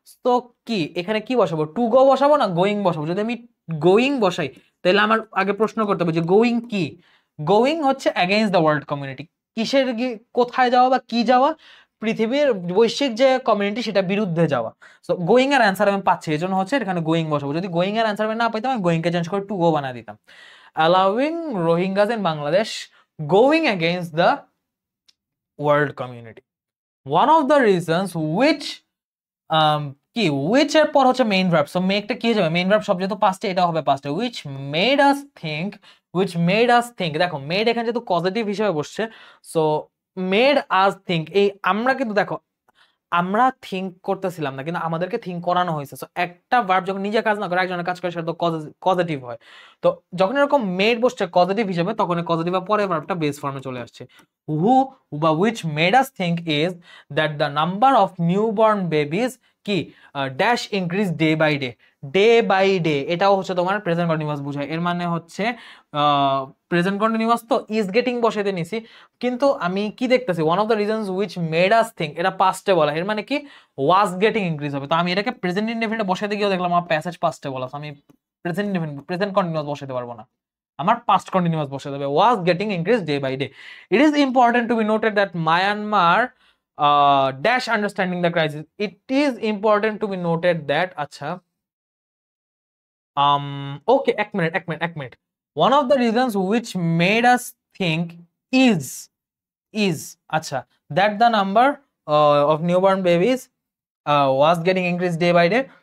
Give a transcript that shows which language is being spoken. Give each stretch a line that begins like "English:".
Bangla: তো কি এখানে কি বসাবো, টু গো বসাবো না গোয়িং বসাবো? যদি আমি গোয়িং বসাই তাহলে আমার আগে প্রশ্ন করতে হবে যে গোয়িং কি? গোয়িং হচ্ছে এগেইনস্ট দ্য ওয়ার্ল্ড কমিউনিটি, কিসের কোথায় যাওয়া বা কি যাওয়া? পৃথিবীর বৈশ্বিক যে কমিউনিটি সেটা বিরুদ্ধে যাওয়া। সো গোয়িং এর অ্যান্সার আমি পাচ্ছি, এই জন্য হচ্ছে এখানে গোয়িং বসাবো। যদি গোয়িং এর অ্যান্সার আমি না পাইতাম, আমি গোয়িং কে চেঞ্জ করে টু গো বানিয়ে দিতাম।
English: allowing Rohingyas in Bangladesh going against the world community.
Bangla: One of the reasons which কি which এর পর হচ্ছে মেইন ভার্ব, সো মেকটা কি হয়ে যাবে, মেইন ভার্ব শব্দ যেহেতু পাস্টে এটা হবে পাস্টে,
English: which made us think, which made us think,
Bangla: দেখো মেড এখানে যেহেতু পজিটিভ হিসেবে বসছে, সো
English: made us think,
Bangla: এই আমরা কিন্তু দেখো আমরা থিঙ্ক করতেছিলাম না, কিন্তু আমাদেরকে থিঙ্ক করানো হয়েছে। সো একটা ভার্ব যখন নিজে কাজ না করে একজনের কাজ করে, সেটা তো পজিটিভ হয়। তো যখন এরকম মেড বসছে পজিটিভ হিসেবে, তখন পজিটিভ বা পরে ভার্বটা বেস ফর্মে চলে আসছে।
English: who বা which made us think is that the number of newborn babies কি dash increase day by day, day by day
Bangla: এটাও হচ্ছে তোমার প্রেজেন্ট কন্টিনিউয়াস বোঝায়। এর মানে হচ্ছে প্রেজেন্ট কন্টিনিউয়াস তো ইজ গেটিং বসাইতে নিছি, কিন্তু আমি কি দেখতেছি,
English: one of the reasons which made us think,
Bangla: এটা পাস্টে বলা, এর মানে কি ওয়াজ গেটিং ইনক্রিজ হবে। তো আমি এটাকে প্রেজেন্ট ইনডেফিনিটে বসাইতে গিয়ে দেখলাম আমার প্যাসেজ পাস্টে বলা, আমি প্রেজেন্ট ইনডেফিনিট প্রেজেন্ট কন্টিনিউয়াস বসাইতে পারবো না, আমার পাস্ট কন্টিনিউয়াস বসাতে হবে,
English: Was getting increase day by day. It is important to be noted that Myanmar dash understanding the crisis, it is important to be noted that আচ্ছা okay এক মিনিট, one of the reasons which made us think is আচ্ছা that the number of newborn babies was getting increased day by day.